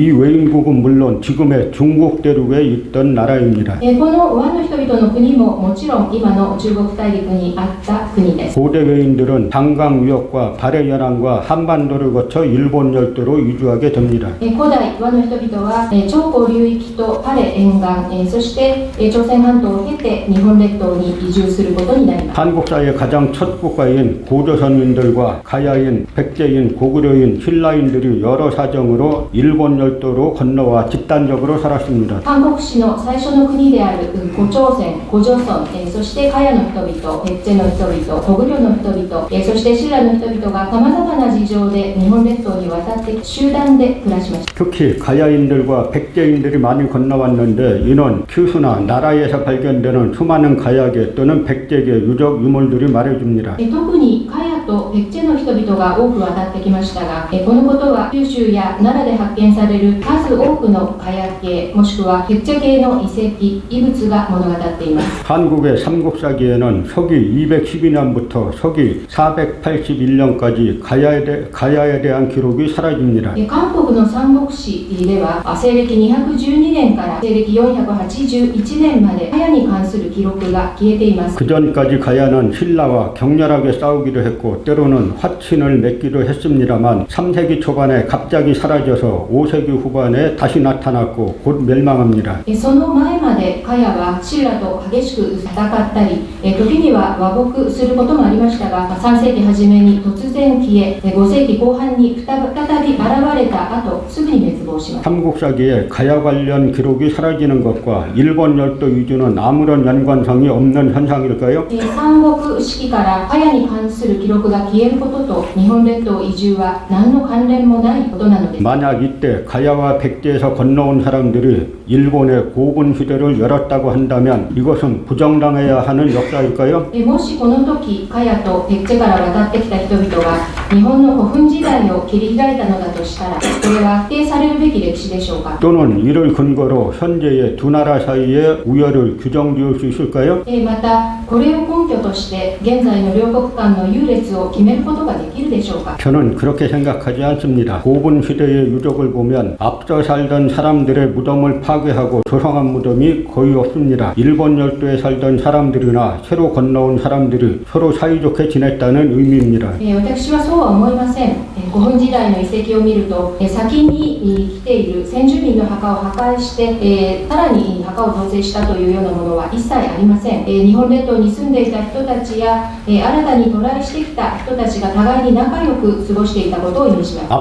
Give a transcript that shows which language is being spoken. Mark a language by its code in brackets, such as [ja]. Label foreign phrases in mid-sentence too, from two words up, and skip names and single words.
[ko] 이 외인국은 물론 지금의 중국 대륙에 있던 나라입니다. [ja] この和の人々の国ももちろん今の中国大陸にあった国です。 [ko] 고대 외인들은 장강 위역과 발해 연안과 한반도를 거쳐 일본 열도로 이주하게 됩니다. [ja] 古代和の人々は長江流域とパレ沿岸、そして朝鮮半島を経て日本列島に移住することになります。 [ko] 한국사의 가장 첫 국가인 고조선인들과 가야인, 백제인, 고구려인, 신라인들이 여러 사정으로 일본 열도로 건너와 집단적으로 살았습니다. [ja] 韓国史の最初の国である古朝鮮、古朝村、そしてカヤの人々、ペッチェの人々、トグリョの人々、そしてシラの人々が様々な事情で日本列島に渡って集団で暮らしました。 [ko] 특히 가야인들과 백제인들이 많이 건너왔는데 이는 큐수나 나라에서 발견되는 수많은 가야계 또는 백제계 유적 유물들이 말해줍니다. [ja] 特にカヤとペッチェの人々が多く渡ってきましたが、このことは九州や奈良で発見される数多くのカヤ系もしくはペッチェ系の遺跡、遺物が物語っています。 [ko] 한국의 삼국사기에는 서기 212년부터 서기 481년까지 가야에 대한 기록이 사라집니다. [ja] 韓国の三国史では西暦212年から西暦481年までカヤに関する記録が消えています。 [ko] 그 전까지 가야는 신라와 격렬하게 싸우기도 했고 때로는 화친을 맺기도 했습니다만 3세기 초반에 갑자기 사라져서 5세기 후반에 다시 나타났고 곧 멸망합니다. [ja] その前までカヤはシラと激しく戦ったり、時には和睦することもありましたが、3世紀初めに突然消え、5世紀後半に再び現れた後、すぐに滅亡します。 [ko] 삼국사기에 가야 관련 기록이 사라지는 것과 일본 열도 이주는 아무런 연관성이 없는 현상일까요? [ja] 三国史記からカヤに関する記録が消えることと日本列島移住は何の関連もないことなのです。 [ko] 만약 이때 가야와 백제에서 건너온 사람들이 일본의 고분 시대를 열었다고 한다면 이것은 부정당해야 하는 역사일까요? [ja] もしこの時カヤとペッチェから渡ってきた人々が日本の古墳時代を切り開いたのだとしたら、これは否定されるべき歴史でしょうか。 [ko] 또는 이를 근거로 현재의 두 나라 사이의 우열을 규정지을 수 있을까요? [ja] またこれを根拠として現在の両国間の優劣を決めることができるでしょうか。 [ko] 저는 그렇게 생각하지 않습니다. 고분 시대의 유적을 보면 앞서 살던 사람들의 무덤을 파괴하고 조성한 무덤이 거의 없습니다. 일본 열도에 살던 사람들이나 새로 건너온 사람들이 서로 사이좋게 지냈다는 의미입니다. [ja] 私はそうは思いません。古墳時代の遺跡を見ると、先に来ている先住民の墓を破壊して、さらに墓を造成したというようなものは一切ありません。日本列島に住んでいた人たちや、新たに渡来してきた人たちが互いに仲良く過ごしていたことを意味します。